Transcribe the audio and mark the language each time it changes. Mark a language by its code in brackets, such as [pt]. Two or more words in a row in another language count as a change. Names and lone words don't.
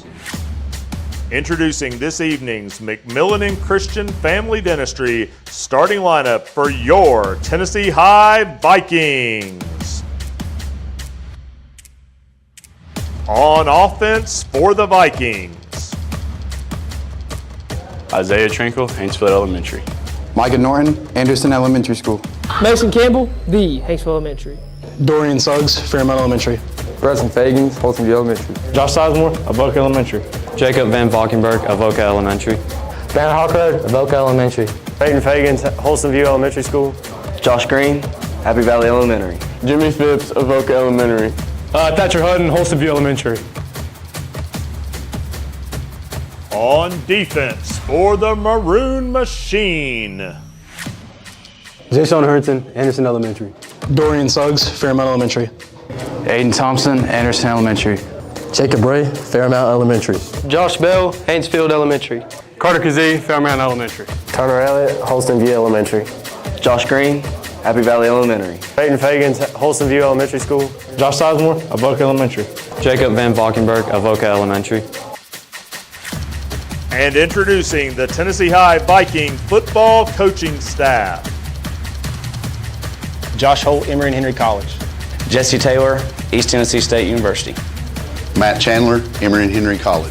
[en] Introducing this evening's McMillan and Christian Family Dentistry starting lineup for your Tennessee High Vikings. On offense for the Vikings, Isaiah Trinkle, Haynesville Elementary. Micah Norton, Anderson Elementary School. Mason Campbell, the Haynesville Elementary. Dorian Suggs, Fairmount Elementary. Preston Fagans, Holstonview Elementary. Josh Sizemore, Avoca Elementary. Jacob Van Valkenburg, Avoca Elementary. Banner Hawkroad, Avoca Elementary. Peyton Fagans, Holstonview Elementary School. Josh Green, Happy Valley Elementary. Jimmy Phipps, Avoca Elementary. Thatcher Hutton, Holstonview Elementary. on defense for the Maroon Machine, Jason Herndon, Anderson Elementary. Dorian Suggs, Fairmount Elementary. Aiden Thompson, Anderson Elementary. Jacob Bray, Fairmount Elementary. Josh Bell, Haynesfield Elementary. Carter Kazee, Fairmount Elementary. Turner Elliott, Holstonview Elementary. Josh Green, Happy Valley Elementary. Peyton Fagans, Holstonview Elementary School. Josh Sizemore, Avoca Elementary. Jacob Van Valkenburg, Avoca Elementary. And introducing the Tennessee High Viking football coaching staff. Josh Holt, Emory and Henry College. Jesse Taylor, East Tennessee State University. Matt Chandler, Emory and Henry College.